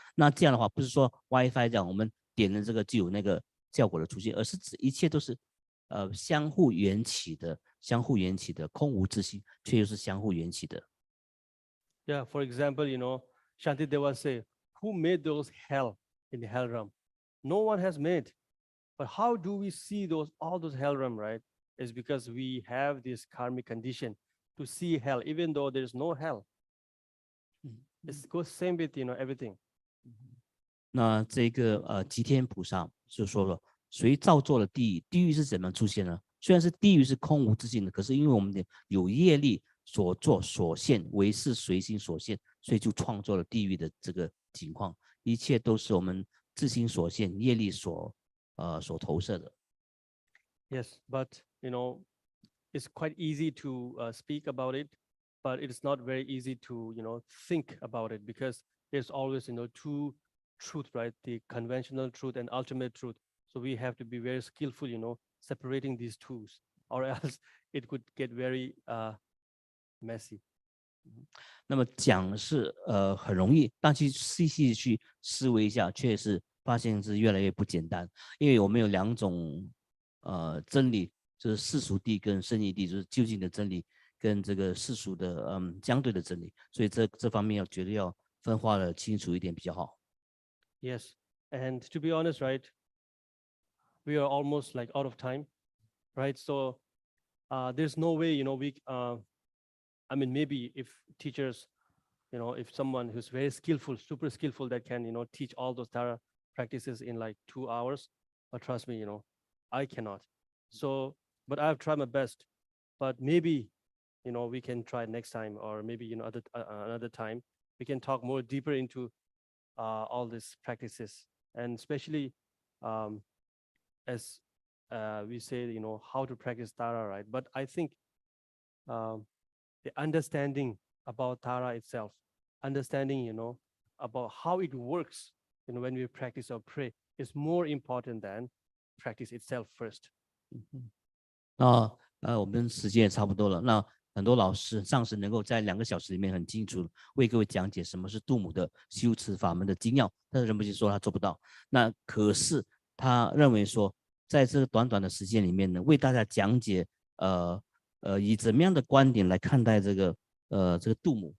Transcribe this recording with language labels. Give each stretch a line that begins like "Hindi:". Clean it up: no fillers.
Chinese: 那这样的话，不是说 WiFi 这样我们点了这个就有那个效果的出现，而是指一切都是相互缘起的空无自性，却又是相互缘起的。
English: Yeah, for example, Shantideva say, who made those hell in the hell realm? No one has made. But how do we see all those hell realm, right? Is because we have this karmic condition to see hell, even though there's no hell. It goes same with everything.
Chinese: 那这个吉天菩萨就说了，谁造作了地狱？地狱是怎么出现呢？虽然是地狱是空无自性的，可是因为我们的有业力所作所现，为是随心所现，所以就创作了地狱的这个情况。一切都是我们自心所现，业力所投射的。
English: Yes, but it's quite easy to speak about it, but it's not very easy to think about it, because there's always two truth, right? The conventional truth and ultimate truth. So we have to be very skillful, separating these two, or else it could get very messy.
Chinese: 那么讲是很容易，但去细细去思维一下，却是发现是越来越不简单。因为我们有两种真理，就是世俗谛跟圣义谛，就是究竟的真理跟这个世俗的相对的真理，所以这方面觉得要分化的清楚一点比较好。
English: Yes, and to be honest, right, we are almost like out of time, right? So there's no way, I mean, maybe if teachers, if someone who's very skillful, super skillful, that can, teach all those Dharma practices in like 2 hours, but trust me, I cannot. So, but I've tried my best, but maybe, we can try next time, or maybe, another time, we can talk more deeper into all these practices, and especially as we say, how to practice Tara, right? But I think the understanding about Tara itself, understanding, about how it works, when we practice or pray, is more important than practice itself first.
Chinese: 我们时间也差不多了。那很多老师上师能够在2个小时里面很清楚为各位讲解什么是度母的修持法门的精要，但是仁波切说他做不到。那可是他认为说，在这个短短的时间里面呢，为大家讲解以怎么样的观点来看待这个度母。